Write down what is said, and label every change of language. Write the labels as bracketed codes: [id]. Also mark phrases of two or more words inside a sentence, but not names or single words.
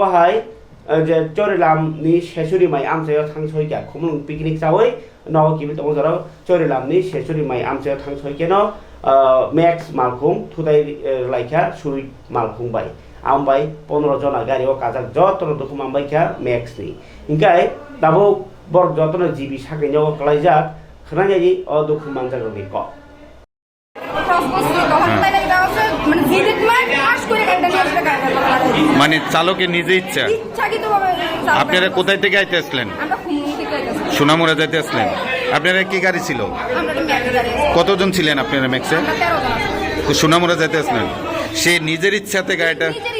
[trp] bahai je chorilam ni sesuri mai amsayo thangsoi kya khumung picnic chawai no kibil tong jorao chorilam ni sesuri mai amsayo thangsoi ke no max malkhung thutai laikha suri malkhung bai ambai 15 jona gari o kajak jotno dukuman bai kya max ni engkai dabo bor jotno jibi sakni jogo klaijak khranai o dukuman jago ni ko [bn] মানে চালকের নিজে ইচ্ছা আপনারা কোথায় থেকে আইতে আসলেন সোনামুড়া যাইতে আসলেন আপনারা কি গাড়ি ছিল কতজন ছিলেন আপনারা ম্যাক্সে সোনামুড়া যাইতে আসলেন সে নিজের ইচ্ছাতে গাড়িটা